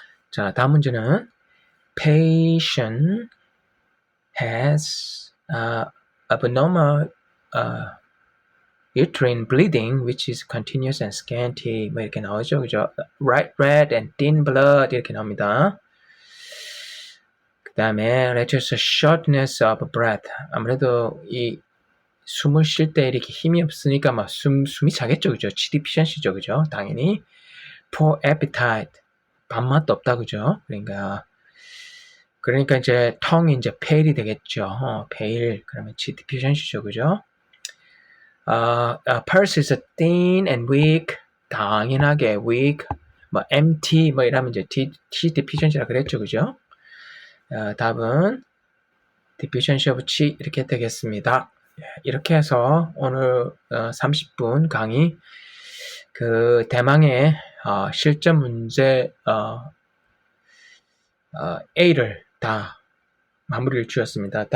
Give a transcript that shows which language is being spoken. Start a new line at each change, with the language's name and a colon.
Korean: 자, 다음 문제는
English: patient has abnormal uterine bleeding which is continuous and scanty
Korean: 뭐 이렇게 나오죠. 그죠?
English: red and thin blood
Korean: 이렇게 나옵니다. 그 다음에
English: reduce shortness of breath
Korean: 아무래도 이 숨을 쉴 때 이렇게 힘이 없으니까 막 숨이 차겠죠. 그죠? chi deficiency죠. 그죠? 당연히 poor appetite 밥맛도 없다. 그죠? 그러니까 이제 tongue이 이제 pale이 되겠죠. pale 그러면 chi deficiency죠. 그죠?
English: pulse is thin and weak 당연하게 weak 뭐 empty
Korean: 뭐 이러면 이제
English: chi deficiency라 그랬죠.
Korean: 그죠? 답은 deficiency of chi 이렇게 되겠습니다. 이렇게 해서 오늘 30분 강의 그 대망의 실전 문제 A를 다 마무리를 지었습니다.